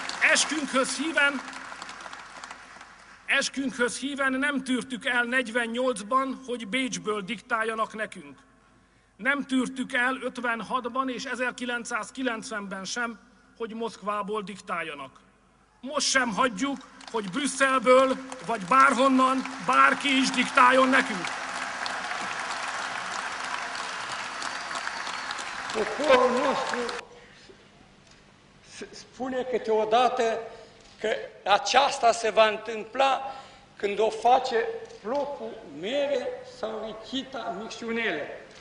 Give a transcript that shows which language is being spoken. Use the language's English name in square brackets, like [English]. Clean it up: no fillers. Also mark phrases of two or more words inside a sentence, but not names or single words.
[Hungarian] Eskünkhöz híven nem tűrtük el 48-ban, hogy Bécsből diktáljanak nekünk. Nem tűrtük el 56-ban és 1990-ben sem, hogy Moszkvából diktáljanak. Most sem hagyjuk, hogy Brüsszelből vagy bárhonnan bárki is diktáljon nekünk. [Romanian] Poporul nostru spune câteodată că aceasta se va întâmpla când o face plopul mere sau Rechita micșunele.